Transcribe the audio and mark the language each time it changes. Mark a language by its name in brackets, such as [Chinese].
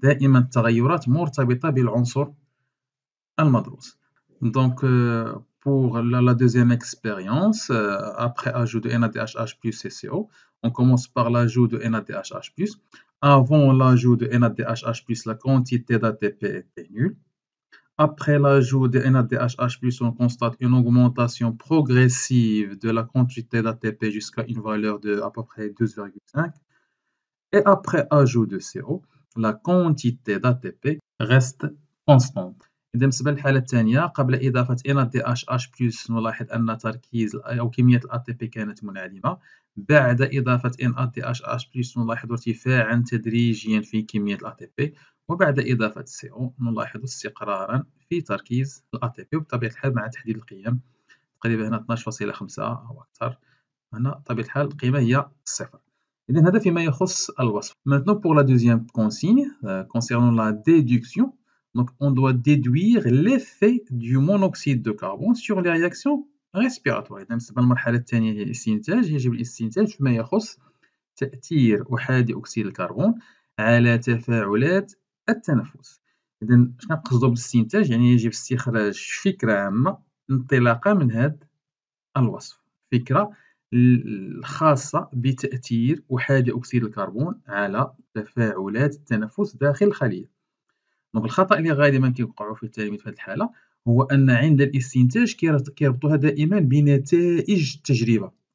[Arabic] دائما التغيرات مرتبطة بالعنصر المدروس. [French] Donc, pour la deuxième expérience, après ajout de NADH+ et CO, on commence par l'ajout de NADH+. Avant l'ajout de NADH+, la quantité d'ATP était nulle. Après l'ajout de NADH+, on constate une augmentation progressive de la quantité d'ATP jusqu'à une valeur de à peu près 12,5. Et après ajout de CO, la quantité d'ATP reste constante. [Arabic] إذا بالنسبة للحالة الثانية قبل إضافة NADH+ نلاحظ أن تركيز أو كمية الATP كانت منعدمة. بعد إضافة NADH+ نلاحظ ارتفاعا تدريجيا في كمية الATP. وبعد إضافة CO نلاحظ استقرارا في تركيز الATP، وبطبيعة الحال مع تحديد القيم تقريبا هنا 12.5 أو أكثر، هنا بطبيعة الحال القيمة هي صفر. إذن هذا فيما يخص الوصف. [French] Maintenant pour la deuxième consigne, concernant la déduction, donc on doit déduire l'effet du monoxyde de carbone sur les réactions respiratoires. [Arabic] إذا بالنسبة للمرحلة الثانية هي الاستنتاج، يجب الاستنتاج فيما يخص تأثير أحادي أكسيد الكربون على تفاعلات التنفس. إذا اش كنقصدوا بالاستنتاج؟ يعني يجب استخراج فكرة عامة انطلاقا من هذا الوصف، فكرة الخاصة بتأثير أحادي أكسيد الكربون على تفاعلات التنفس داخل الخلية. دونك الخطأ اللي غالبا كيوقعوا فيه التلاميذ في هذه الحالة هو أن عند الاستنتاج كيربطوها دائما بنتائج التجربة.